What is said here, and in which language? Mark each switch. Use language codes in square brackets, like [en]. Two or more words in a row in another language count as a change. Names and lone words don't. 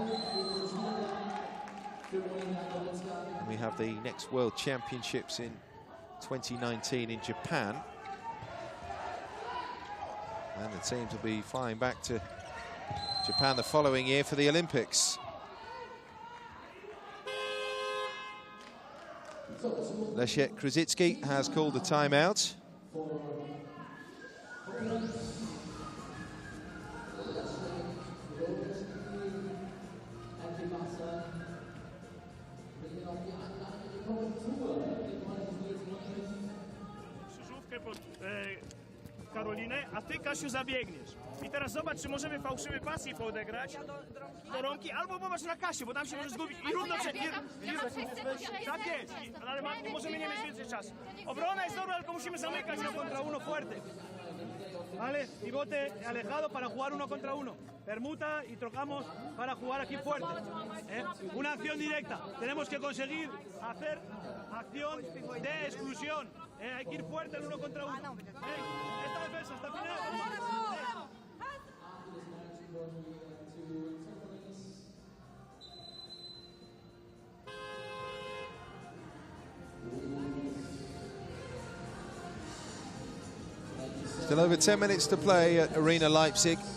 [en] And we have the next World Championships in 2019 in Japan. And the teams will be flying back to Japan the following year for the Olympics. Leszek Krasicki has called the timeout. [pl] Krzyżówkę pod Karolinę, a ty, Kasiu, zabiegniesz. I teraz zobacz, czy możemy fałszywy pas jej odegrać do rąki, albo popatrz na Kasię, bo tam się może zgubić. I równo przed... Tak jest, ale możemy nie mieć więcej czasu. Obrona jest dobra, tylko musimy zamykać na kontra [es] uno fuerte. Vale, pivote alejado para jugar 1 contra 1. Permuta y trocamos para jugar aquí fuerte. Una acción directa. Tenemos que conseguir hacer acción de exclusión. Hay que ir fuerte en 1 contra 1. Esta defensa hasta el final. [en] Still over 10 minutes to play at Arena Leipzig.